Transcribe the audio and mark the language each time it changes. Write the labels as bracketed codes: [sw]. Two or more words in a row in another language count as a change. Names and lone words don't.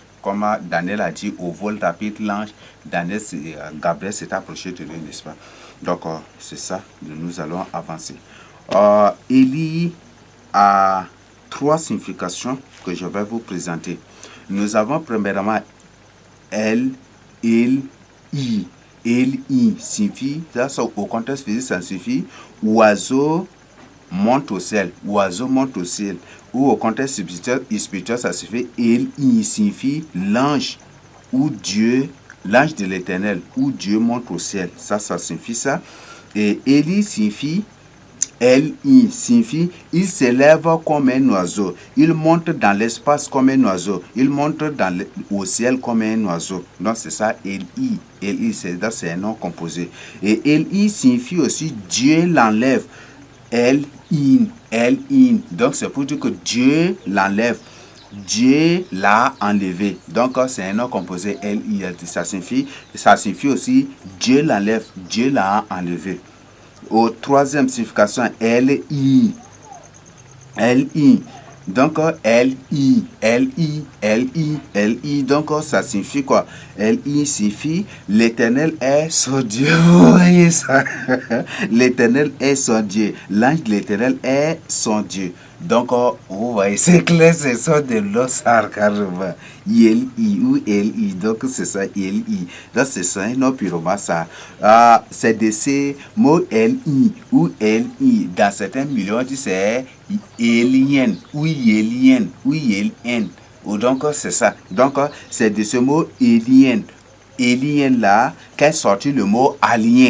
[fr] Comme Daniel a dit, au vol rapide, l'ange, Gabriel s'est approché de lui, n'est-ce pas? Donc c'est ça, nous allons avancer. Élie a trois significations que je vais vous présenter. Nous avons premièrement elle, il, I. L-I signifie, au contexte physique, ça signifie oiseau monte au ciel. Oiseau monte au ciel. Ou au contexte spirituel, ça signifie L-I signifie l'ange ou Dieu, l'ange de l'Éternel, ou Dieu monte au ciel. Ça signifie ça. Et Élie signifie L-I signifie il s'élève comme un oiseau, il monte dans l'espace comme un oiseau, il monte au ciel comme un oiseau. Donc c'est ça L-I. L-I c'est un nom composé. Et L-I signifie aussi Dieu l'enlève. L-I. L-I. Donc c'est pour dire que Dieu l'enlève. Dieu l'a enlevé. Donc c'est un nom composé L-I. Ça signifie aussi Dieu l'enlève. Dieu l'a enlevé. Au troisième signification, L-I. L-I. Donc, L-I. L-I. L-I. L-I. Donc, ça signifie quoi? L-I signifie l'Éternel est son Dieu. Vous voyez ça? L'Éternel est son Dieu. L'ange de l'Éternel est son Dieu. Donc, vous voyez, c'est clair, c'est ça de l'osar carrément. I-L-I ou L-I. Donc, c'est ça, I-L-I. Donc, c'est ça, non, purement ça. C'est de ces mots L-I ou L-I. Dans certains milieux, on dit c'est Élien ou Yélien ou Yélien. Donc, c'est ça. Donc, c'est de ce mot Élien. Élien là, qu'est sorti le mot alien.